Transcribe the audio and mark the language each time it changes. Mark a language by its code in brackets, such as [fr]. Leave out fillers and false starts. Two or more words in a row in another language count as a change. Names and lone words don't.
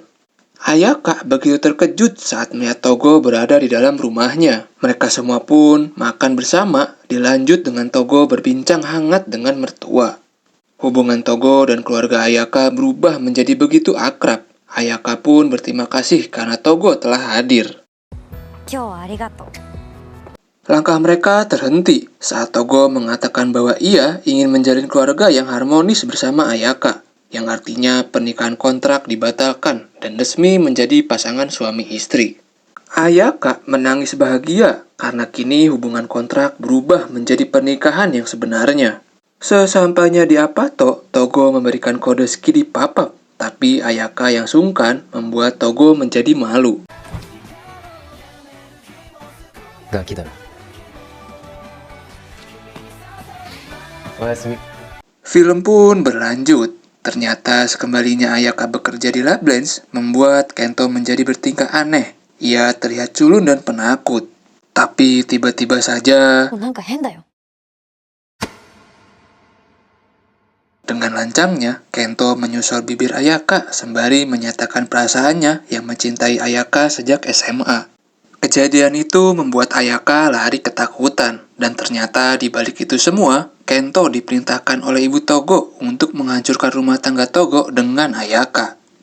[id] Ayaka begitu terkejut saat melihat Togo berada di dalam rumahnya. Mereka semua pun makan bersama, dilanjut dengan Togo berbincang hangat dengan mertua. Hubungan Togo dan keluarga Ayaka berubah menjadi begitu akrab. Ayaka pun berterima kasih karena Togo telah hadir. [ja] 今日はありがとう。 [id] Langkah mereka terhenti saat Togo mengatakan bahwa ia ingin menjalin keluarga yang harmonis bersama Ayaka, yang artinya pernikahan kontrak dibatalkan dan resmi menjadi pasangan suami istri. Ayaka menangis bahagia karena kini hubungan kontrak berubah menjadi pernikahan yang sebenarnya. Sesampainya di Apato, Togo memberikan kode ski di papap, tapi Ayaka yang sungkan membuat Togo menjadi malu. [ja] ガキだな。おやすみ。 [id] Film pun berlanjut. Ternyata sekembalinya Ayaka bekerja di Lablanche membuat Kento menjadi bertingkah aneh. Ia terlihat culun dan penakut. Tapi tiba-tiba saja, [ja] なんか変だよ。 [id] dengan lancangnya, Kento menyusol bibir Ayaka sembari menyatakan perasaannya yang mencintai Ayaka sejak SMA. Kejadian itu membuat Ayaka lari ketakutan, dan ternyata di balik itu semua, Kento diperintahkan oleh ibu Togo untuk menghancurkan rumah tangga Togo dengan Ayaka.